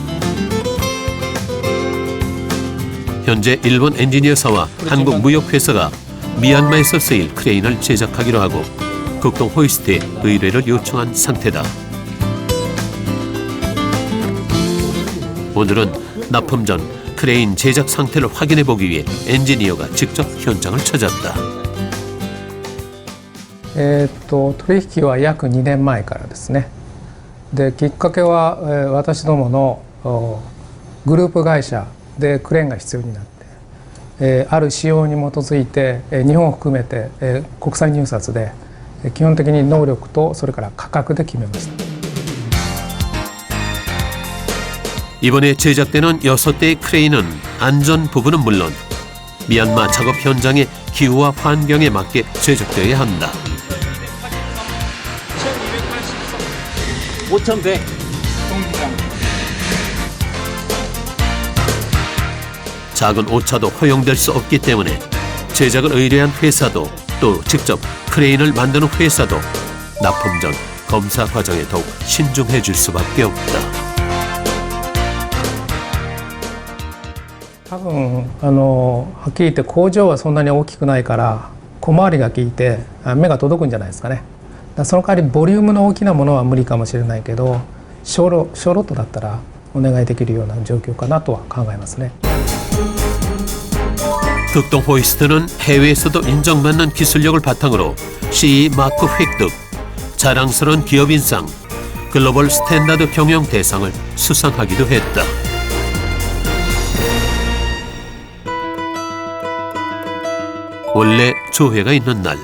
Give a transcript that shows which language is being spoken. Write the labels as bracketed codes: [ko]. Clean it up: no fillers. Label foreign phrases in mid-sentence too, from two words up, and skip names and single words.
[ko] 현재 일본 엔지니어사와 한국 무역회사가 미얀마에서 쓰일 크레인을 제작하기로 하고 극동 호이스트에 의뢰를 요청한 상태다. 오늘은 납품 전 크레인 제작 상태를 확인해 보기 위해 엔지니어가 직접 현장을 찾았다. [ja] 取引は約2年前からですね。で、きっかけは、私どものグループ会社でクレーンが必要になって、ある仕様に基づいて、日本を含めて、国際入札で基本的に能力とそれから価格で決めました。 [ko] 이번에 제작되는 6대의 크레인은 안전 부분은 물론 미얀마 작업 현장의 기후와 환경에 맞게 제작되어야 한다. 5,100. 작은 오차도 허용될 수 없기 때문에 제작을 의뢰한 회사도 또 직접 크레인을 만드는 회사도 납품 전 검사 과정에 더욱 신중해 줄 수밖에 없다. [ja] 多分はっきり言って工場はそんなに大きくないから小回りが効いて目が届くんじゃないですかね。だからその代わりボリュームの大きなものは無理かもしれないけど小ロットだったらお願いできるような状況かなとは考えますね。 [ko] 극동 호이스트는 해외에서도 인정받는 기술력을 바탕으로 CE 마크 획득, 자랑스러운 기업인상, [en] global standard [ko] 경영 대상을 수상하기도 했다. 원래 조회가 있는 날